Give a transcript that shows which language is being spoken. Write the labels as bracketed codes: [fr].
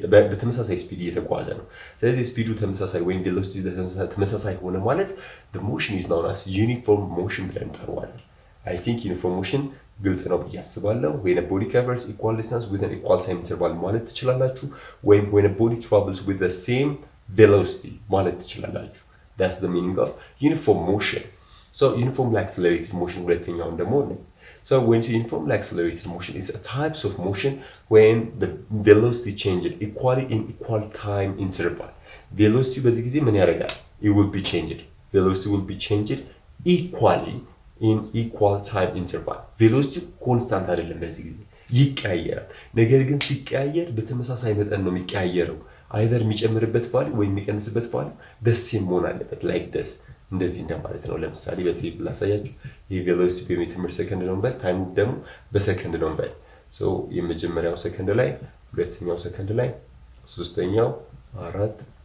[en] በተመሳሳይ ስፒድ እየተጓዘ ነው። ስለዚህ ስፒዱ ተመሳሳይ ወይም ቬሎሲቲ ተመሳሳይ ሆነ ማለት the motion is known as uniform motion ብለን እንጠራዋለን። I think uniform motion ግልጽ ነው [am] ብዬ አስባለሁ። [en] when a body covers equal distance with an equal time interval [am] ማለት ትችላላችሁ። [en] ወይም when a body travels with the same velocity ማለት ትችላላችሁ። That's the meaning of uniform motion. So uniformly accelerated motion [am] ሁለተኛው ደግሞ ነው። [en] So when you uniformly accelerated motion, it's a types of motion when the velocity changes equally in equal time interval. [am] Velocity በዚህ ጊዜ ምን ያደርጋል? [en] It will be changed. Velocity will be changed equally in equal time interval. [am] Velocity constant አይደለም በዚህ ጊዜ ይቀያየራል። ነገር ግን ሲቀያየር በተመሳሳይ መጠን ነው የሚቀያየረው። አይደር የሚጨምርበት ቫልዩ ወይ የሚቀንስበት ቫልዩ ደሴም መሆን አለበት። ላይክ ደስ እንደዚህ እንደማለት ነው። ለምሳሌ በቴብል ላሳያችሁ። ይሄ ቬሎሲቲ በሜትር ፐር ሰከንድ ነው እንበል፣ ታይሙ ደግሞ በሰከንድ ነው እንበል። ሶ የመጀመሪያው ሰከንድ ላይ፣ ሁለተኛው ሰከንድ ላይ፣ ሶስተኛው 4፣